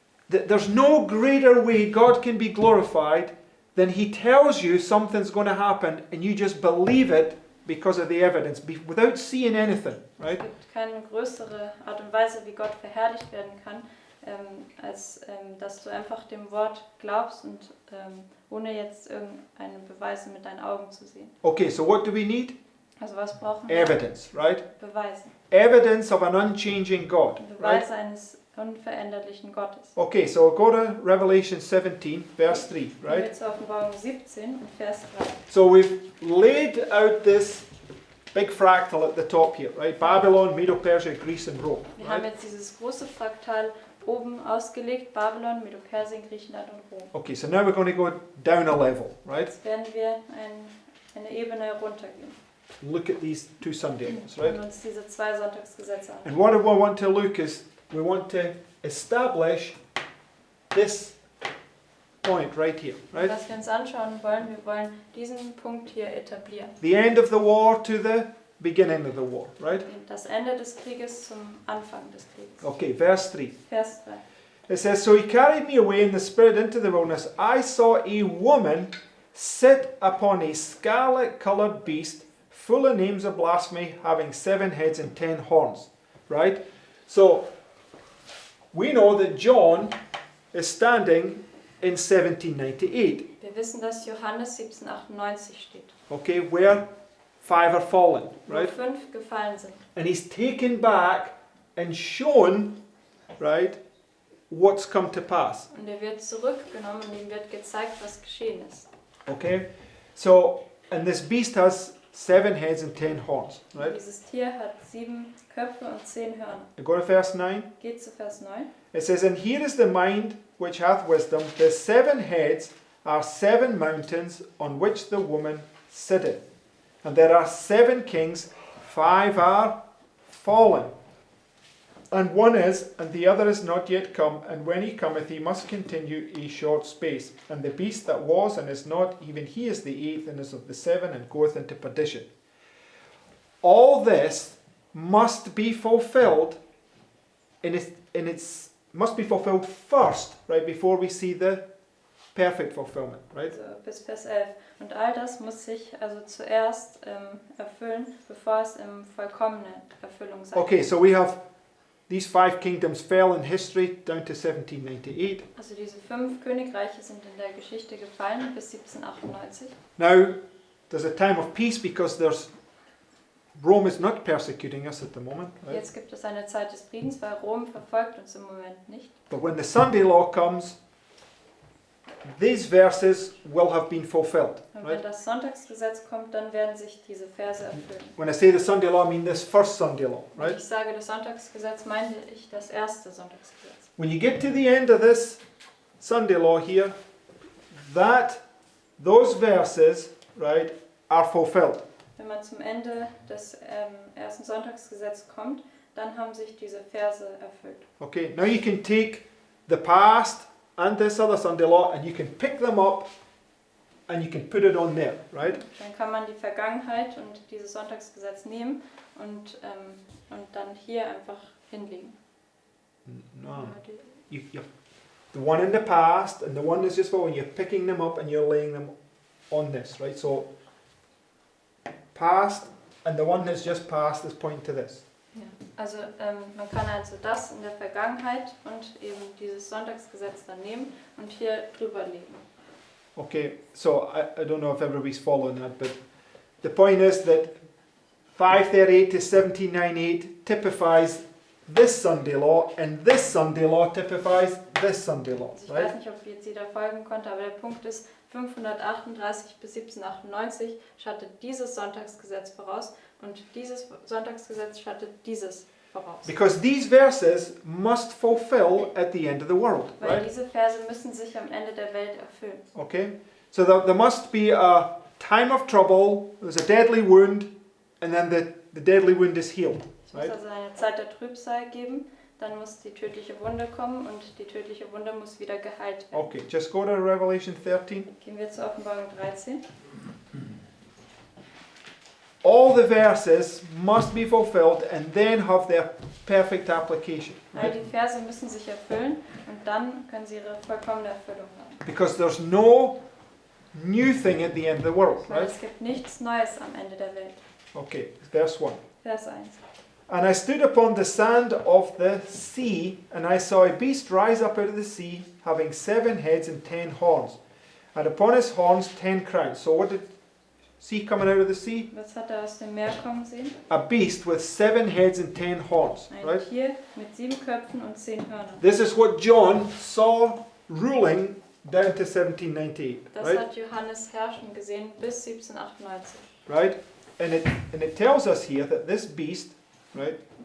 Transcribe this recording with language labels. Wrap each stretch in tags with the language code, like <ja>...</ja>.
<en>There's no greater way God can be glorified than he tells you something's going to happen and you just believe it because of the evidence, without seeing anything, right?</en> <de>Es gibt keine größere Art und Weise, wie Gott verherrlicht werden kann, als dass du einfach dem Wort glaubst und ohne jetzt irgendeine Beweise mit deinen Augen zu sehen.</de> <en>Okay, so what do we need?</en> <de>Also was brauchen wir?</de> <en>Evidence, right?</en> <de>Beweise.</de> <en>Evidence of an unchanging God, right?</en> <de>Beweise eines unveränderlichen Gottes.</de> <en>Okay, so go to Revelation 17, verse 3,</en> <de>Gehen wir</de> <en>right?</en> <de>zur Offenbarung 17 und Vers 3.</de> <en>So we've laid out this big fractal at the top here, right? Babylon, Medo-Persia, Greece and Rome,</en> <de>Wir haben</de> <en>right?</en> <de>jetzt dieses große Fraktal oben ausgelegt, Babylon, Medo-Persien, Griechenland und Rom.</de> <en>Okay, so now we're going to go down a level, right?</en> <de>Jetzt werden wir eine Ebene runtergehen</de> <en>Look at these two Sunday angels,</en> <de>und</de> <en>right?</en> <de>uns diese zwei Sonntagsgesetze an.</de> <en>And what we want to look is, we want to establish this point right here, right?</en> <de>Was wir uns anschauen wollen, wir wollen diesen Punkt hier etablieren.</de> <en>The end of the war to the beginning of the war, right?</en> <de>Das Ende des Krieges zum Anfang des Krieges.</de> <en>Okay, verse 3.</en> <de>Vers 3.</de> <en>It says, So he carried me away in the spirit into the wilderness. I saw a woman sit upon a scarlet-coloured beast, full of names of blasphemy, having 7 heads and 10 horns. Right? So, we know that John is standing in 1798.</en> <de>Wir wissen, dass Johannes 1798 steht,</de> <en>Okay, where 5 are fallen.</en> <de>wo</de> <en>Right?</en> <de>5 gefallen sind.</de> <en>And he's taken back and shown, right, what's come to pass.</en> <de>Und er wird zurückgenommen und ihm wird gezeigt, was geschehen ist.</de> <en>Okay? So, and this beast has 7 heads and 10 horns,</en> <de>Und</de> <en>right?</en> <de>dieses Tier hat 7 Köpfe und 10 Hörner.</de> <en>Go to verse 9.</en> <de>Geht zu Vers 9.</de> <en>It says, And here is the mind which hath wisdom. The 7 heads are 7 mountains on which the woman sitteth, and there are 7 kings, 5 are fallen. And one is, and the other is not yet come, and when he cometh, he must continue a short space. And the beast that was and is not, even he is the 8th, and is of the 7, and goeth into perdition. All this must be fulfilled must be fulfilled first, right, before we see the perfect fulfillment, right?</en> <de>Also bis Vers 11. Und all das muss sich also zuerst erfüllen, bevor es im vollkommene Erfüllung sein</de> <en>Okay, so we have these 5 kingdoms fell in history down to 1798.</en> <de>Also diese 5 Königreiche sind in der Geschichte gefallen bis 1798.</de> <en>Now, there's a time of peace because Rome is not persecuting us at the moment, right?</en> <de>Jetzt gibt es eine Zeit des Friedens, weil Rom verfolgt uns im Moment nicht.</de> <en>But when the Sunday law comes, these verses will have been fulfilled,</en> <de>Und</de> <en>right?</en> <de>wenn das Sonntagsgesetz kommt, dann werden sich diese Verse erfüllen.</de> <en>When I say the Sunday law, I mean this first Sunday law,</en> <de>Wenn</de> <en>right?</en> <de>ich sage das Sonntagsgesetz, meine ich das erste Sonntagsgesetz.</de> <en>When you get to the end of this Sunday law here, those verses, right, are fulfilled.</en> <de>Wenn man zum Ende des ersten Sonntagsgesetzes kommt, dann haben sich diese Verse erfüllt.</de> <en>Okay, now you can take the past and this other Sunday law and you can pick them up and you can put it on there, right?</en> <de>Dann kann man die Vergangenheit und dieses Sonntagsgesetz nehmen und dann hier einfach hinlegen.</de> <en>No. The one in the past and the one that's just forward, you're picking them up and you're laying them on this, right? So, past and the one that's just passed is pointing to this.</en> <de>Ja. Also man kann also das in der Vergangenheit und eben dieses Sonntagsgesetz dann nehmen und hier drüber legen.</de> <en>Okay, so I don't know if everybody's following that, but the point is that 538 to 1798 typifies this Sunday law, and this Sunday law typifies this Sunday law,</en> <de>Also ich</de> <en>right?</en> <de>weiß nicht, ob jetzt jeder folgen konnte, aber der Punkt ist, 538 bis 1798 schattet dieses Sonntagsgesetz voraus und dieses Sonntagsgesetz schattet dieses voraus.</de> <en>Because these verses must fulfill at the end of the world,</en> <de>Weil</de> <en>right?</en> <de>diese Verse müssen sich am Ende der Welt erfüllen.</de> <en>Okay, so there must be a time of trouble, there's a deadly wound, and then the deadly wound is healed,</en> <de>Es muss</de> <en>right?</en> <de>also eine Zeit der Trübsal geben, dann muss die tödliche Wunde kommen und die tödliche Wunde muss wieder geheilt werden.</de> <en>Okay, just go to Revelation 13.</en> <de>Gehen wir zur Offenbarung 13.</de> <en>All the verses must be fulfilled and then have their perfect application,</en> <de>All</de> <en>right?</en> <de>die Verse müssen sich erfüllen und dann können sie ihre vollkommene Erfüllung haben.</de> <en>Because there's no new thing at the end of the world,</en> <de>Weil</de> <en>right?</en> <de>es gibt nichts Neues am Ende der Welt.</de> <en>Okay, verse 1.</en> <de>Vers 1.</de> <en>And I stood upon the sand of the sea, and I saw a beast rise up out of the sea, having 7 heads and 10 horns, and upon his horns 10 crowns. So what did see coming out of the sea?</en> <de>Was hat er aus dem Meer kommen sehen?</de> <en>A beast with 7 heads and 10 horns,</en> <de>Ein</de> <en>right?</en> <de>Tier mit 7 Köpfen und 10 Hörnern.</de> <en>This is what John saw ruling down to 1798,</en> <de>Das</de> <en>right?</en> <de>hat Johannes herrschen gesehen bis 1798.</de> <en>Right? And it tells us here that this beast, right?</en>